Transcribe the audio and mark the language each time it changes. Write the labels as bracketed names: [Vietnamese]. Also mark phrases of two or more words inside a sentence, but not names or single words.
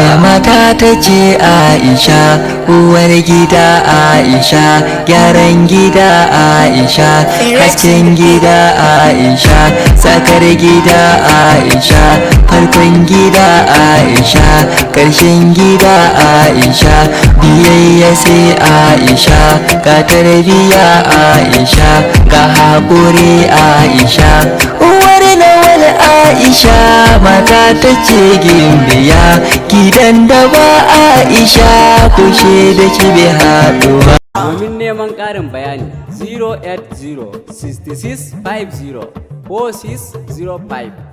[Hausa] Mata ta ce Aisha, uwar gida Aisha, gyaran gida Aisha, hasken gida Aisha, tsakar gida Aisha, farkon gida Aisha, ƙarshen gida Aisha, biyayya sai Aisha, ga tarbiya Aisha, ga haƙuri Aisha, uwar nawal Aisha, mata ta ce gimbiya, gidan da ba Aisha, kushe da ki bai haɗu ba. Domin neman ƙarin bayani, [English] zero eight zero sixty six five zero four six zero five.